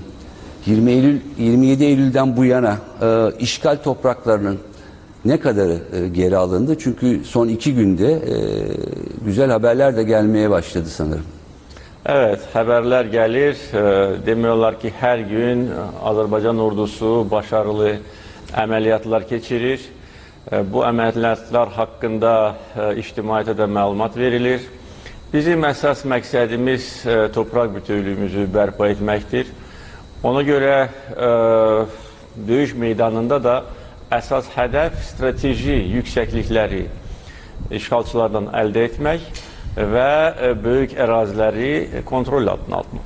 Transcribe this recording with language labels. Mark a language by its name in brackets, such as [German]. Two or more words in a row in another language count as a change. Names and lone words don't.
[Turkish] 27 Eylül'den bu yana işgal topraklarının ne kadarı geri alındı? Çünkü son 2 günde güzel haberler de gelmeye başladı sanırım. Evet, haberler gelir. Demiyorlar ki her gün Azerbaycan ordusu başarılı [Azerbaijani] əməliyyatlar keçirir. Bu əməliyyatlar haqqında ictimaiyyətə də məlumat verilir. Bizim əsas məqsədimiz torpaq bütövlüyümüzü bərpa etməkdir. Ona görə döyüş meydanında da əsas hədəf strateji yüksəklikləri işğalçılardan əldə etmək və böyük əraziləri kontrol altına almaq.